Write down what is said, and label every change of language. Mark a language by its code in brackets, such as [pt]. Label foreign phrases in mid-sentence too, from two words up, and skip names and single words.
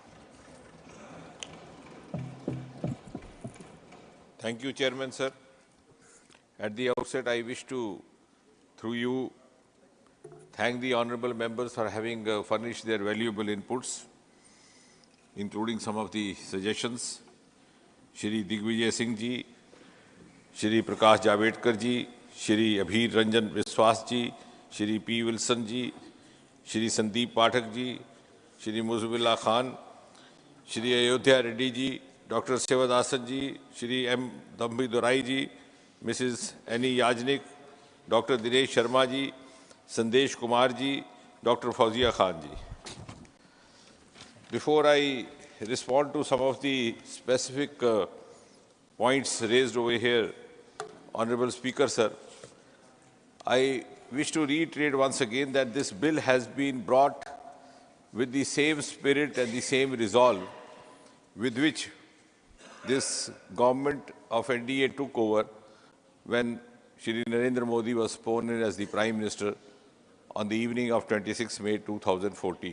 [en] Thank you, Chairman, sir. At the outset, I wish to, through you, thank the honorable members for having furnished their valuable inputs, including some of the suggestions. Shri Digvijay Singh ji, Shri Prakash Javadekar ji, Shri Abhir Ranjan Biswas ji, Shri P. Wilson ji, Shri Sandeep Pathak ji, Shri Muzbillah Khan, Shri Ayodhya Reddy ji, Dr. Sevadasan ji, Shri M. Dambi Durai ji, Mrs. Annie Yajnik, Dr. Dinesh Sharma ji, Sandesh Kumar ji, Dr. Fawzia Khan ji. Before I respond to some of the specific points raised over here, Honorable Speaker, sir, I wish to reiterate once again that this bill has been brought with the same spirit and the same resolve with which this government of NDA took over when Shri Narendra Modi was sworn in as the Prime Minister on the evening of 26 May 2014.